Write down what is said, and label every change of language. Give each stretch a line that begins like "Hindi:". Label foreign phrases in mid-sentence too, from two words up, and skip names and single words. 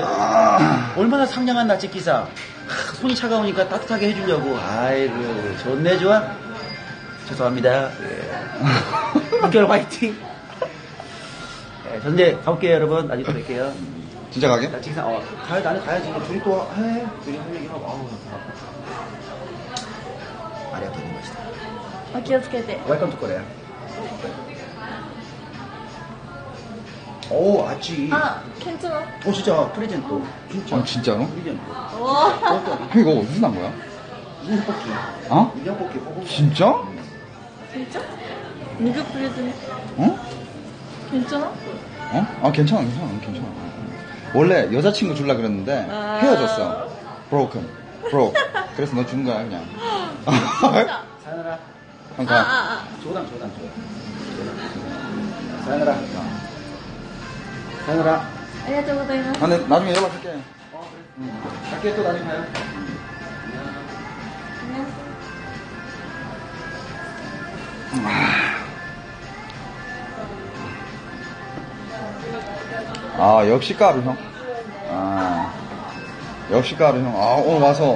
Korean: 얼마나 상냥한 나치기상. 손이 차가우니까 따뜻하게 해주려고. 아이고, 좋네, 좋아. 죄송합니다. 한결 화이팅. 전 이제 가볼게요, 여러분. 나중에 또 뵐게요. 진짜 가게? 나치기상, 나는 가야지. 둘이 또 해. 둘이 할 얘기하고.
Japanese: ありがとう ございました. お気をつけて.
English: Welcome to Korea.
Korean: 아찌. 괜찮아. 진짜 프레젠토. 진짜로? 프레젠토. 형 이거 어디서 난 거야? 인형 뽑기. 인형 뽑기. 진짜? 진짜? 누구 프레젠트? 괜찮아? 괜찮아. 원래 여자친구 줄라 그랬는데 헤어졌어. broke. 그래서 너 주는 거야 그냥. 사연아라. 형 가. 조당. 사연아라. 사연아라.
Japanese: ありがとうございます.
Korean: 네, 나중에 연락할게. 갈게. 또 나중에 가요. 역시 까루 형. 역시 까루 형.